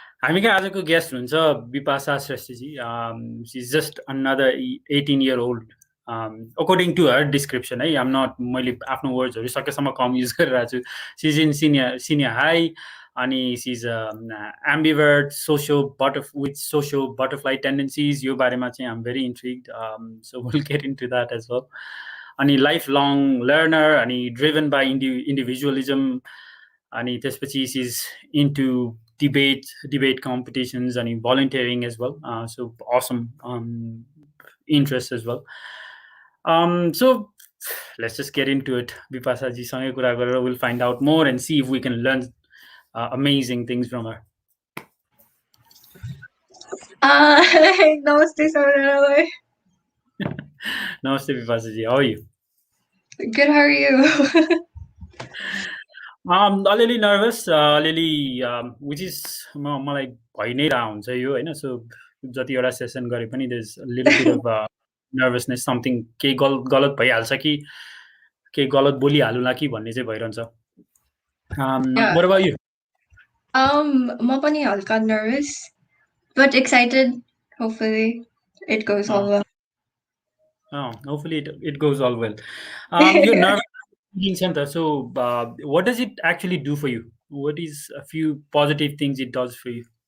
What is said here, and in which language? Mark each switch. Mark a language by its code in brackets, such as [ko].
[ne] हामी कहाँ आजको गेस्ट हुनुहुन्छ बिपाशा श्रेष्ठजी। [en] C is just another 18 year old. According to her description, I'm not [ne] मैले आफ्नो वर्ड्सहरू सकेसम्म कम युज गरिरहेको छु। [en] She is in senior high अनि she is ambivert with social butterfly tendencies। [ne] यो बारेमा चाहिँ [en] I'm very intrigued. So we'll get into that as well. अनि lifelong learner अनि driven by individualism अनि त्यसपछि she is into debate competitions and volunteering as well. So awesome interest as well. So let's just get into it. Bipasha ji [ne] सँगै कुरा गरेर [en] we'll find out more and see if we can learn amazing things from her. [ne] Namaste, Saurabh. [en] Namaste Bipasha ji, how are you? Good, how are you? [ne] अलिअलि nervous अलिअलि [en] which is [ne] मलाई भइ नै रहा हुन्छ यो होइन। सो जतिवटा सेसन गरे पनि [en] there's a little bit of nervousness, something [ne] केही गलत भइहाल्छ कि केही गलत बोलिहालुला कि भन्ने चाहिँ भइरहन्छ। [en] What about you? [ne] म पनि हल्का nervous, [en] but excited. Hopefully it goes all well. Hopefully it goes all well. You're nervous. So what does it actually do for you? What is a few positive things it does for you?